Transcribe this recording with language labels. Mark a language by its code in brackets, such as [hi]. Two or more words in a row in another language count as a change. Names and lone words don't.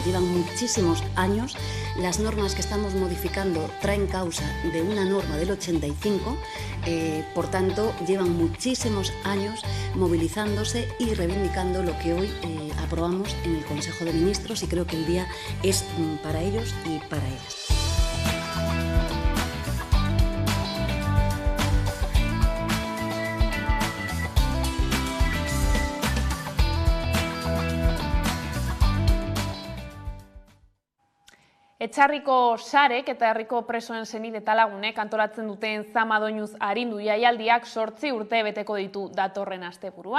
[es] Llevan muchísimos años. Las normas que estamos modificando traen causa de una norma del 85, por tanto llevan muchísimos años movilizándose y reivindicando lo que hoy aprobamos en el Consejo de Ministros, y creo que el día es para ellos y para ellas. [eu] Etxarriko sarek eta herriko presoen senide eta lagunek antolatzen duten zama doinuz arindu jaialdiak 8 urte beteko ditu datorren asteburuan.